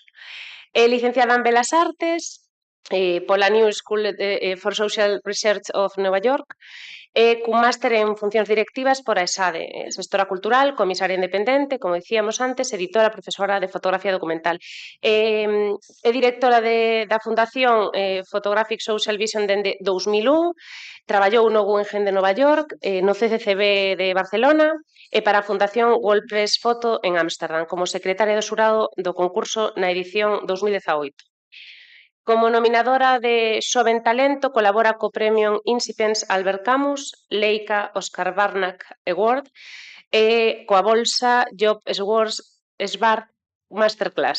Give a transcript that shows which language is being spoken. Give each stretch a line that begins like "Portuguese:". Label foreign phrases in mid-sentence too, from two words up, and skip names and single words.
Galician: É licenciada en Belas Artes pola New School for Social Research of Nova York e cun máster en funcións directivas por a ESADE, xestora cultural, comisaria independente, como dicíamos antes, editora, profesora de fotografía documental. É directora da Fundación Photographic Social Vision dende 2001, traballou no Guggenheim de Nova York, no CCCB de Barcelona e para a Fundación World Press Photo en Ámsterdam, como secretaria do xurado do concurso na edición 2018. Como nominadora de Xoven Talento, colabora co Premio Incipiens Albert Camus, Leica Oscar Barnack Award e coa bolsa Job Swart Masterclass.